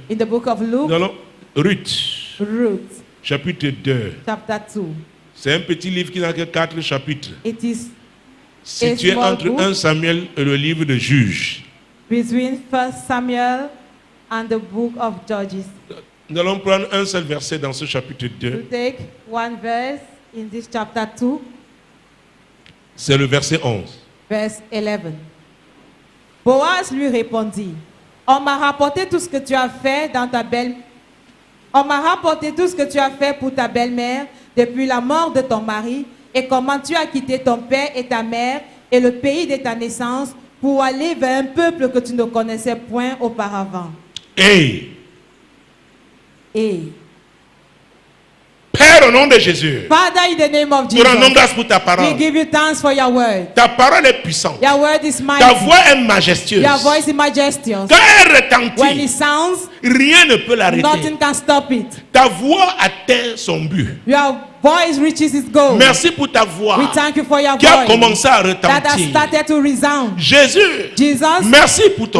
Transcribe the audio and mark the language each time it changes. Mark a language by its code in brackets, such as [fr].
[fr] Nous allons Ruth chapitre 2. C'est un petit livre qui n'a que 4 chapitres. Situé entre 1 Samuel et le livre de Juges. [en] Between 1 Samuel and the book of Judges. [fr] Nous allons prendre un seul verset dans ce chapitre 2. [en] To take one verse in this chapter 2. [fr] C'est le verset 11. [en] Verse 11. [fr] Boaz lui répondit: On m'a rapporté tout ce que tu as fait dans ta belle. On m'a rapporté tout ce que tu as fait pour ta belle-mère depuis la mort de ton mari et comment tu as quitté ton père et ta mère et le pays de ta naissance pour aller vers un peuple que tu ne connaissais point auparavant. Et Père, au nom de Jésus, [en] Father, in the name of [fr] nous [en] Jesus, [fr] rendons grâce pour ta parole. [en] we give you thanks for your word. [fr] Ta parole est puissante. [en] Your word is mighty. [fr] Ta voix est majestueuse. [en] Your voice is majestuous. [fr] Quand elle [en] When it [fr] retentit, [en] sounds, [fr] rien ne peut l'arrêter. [en] nothing can stop it. [fr] Ta voix atteint son but. [en] Your voice reaches its goal. [fr] Merci pour ta voix [en] We thank you for your [fr] qui a [en] voice [fr] commencé à [en] that has [fr] retentir. [en] started to resound. [fr] Jésus, [en] Jesus, [fr] merci pour ton